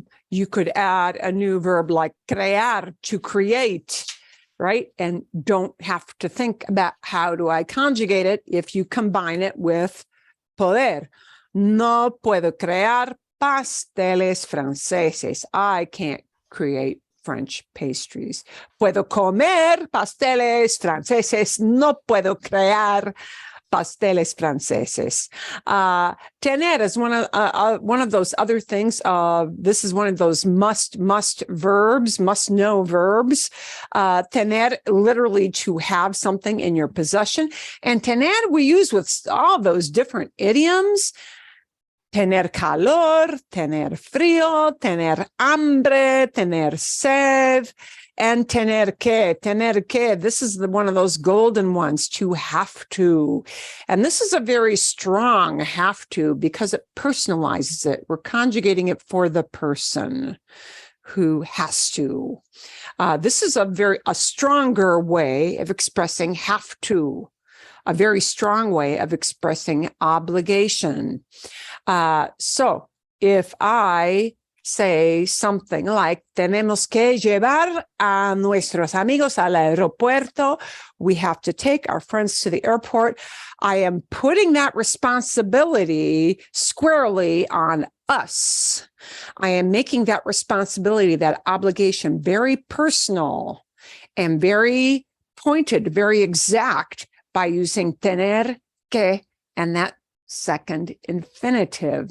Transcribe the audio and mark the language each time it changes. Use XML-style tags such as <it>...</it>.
<en>You could add a new verb like crear, to create, right? And don't have to think about how do I conjugate it if you combine it with poder.</en> <es>No puedo crear pasteles franceses.</es> <en>I can't create French pastries.</en> <es>Puedo comer pasteles franceses. No puedo crear pasteles franceses.</es> <en>Tener is one of those other things. This is one of those must verbs, must know verbs. Tener, literally to have something in your possession. And tener we use with all those different idioms.</en> <es>Tener calor, tener frío, tener hambre, tener sed.</es> <en>And tener que, this is one of those golden ones, to have to. And this is a very strong have to because it personalizes it. We're conjugating it for the person who has to. This is a stronger way of expressing have to, a very strong way of expressing obligation. So if I say something like,</en> <es>tenemos que llevar a nuestros amigos al aeropuerto.</es> <en>We have to take our friends to the airport. I am putting that responsibility squarely on us. I am making that responsibility, that obligation, very personal and very pointed, very exact by using tener que and that second infinitive.</en>